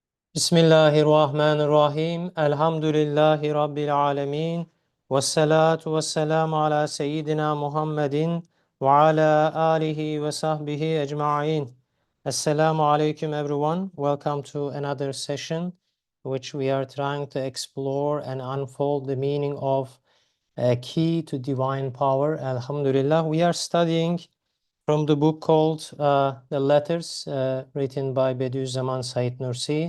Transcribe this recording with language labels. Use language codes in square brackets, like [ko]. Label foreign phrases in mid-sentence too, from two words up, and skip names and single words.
[ar] بسم الله الرحمن الرحيم. الحمد لله رب العالمين. والصلاة والسلام على سيدنا محمد وعلى آله وصحبه أجمعين. السلام عليكم [en] everyone. Welcome to another session which we are trying to explore and unfold the meaning of a key to divine power. Alhamdulillah. We are studying from the book called The Letters, written by Bediüzzaman Said Nursi.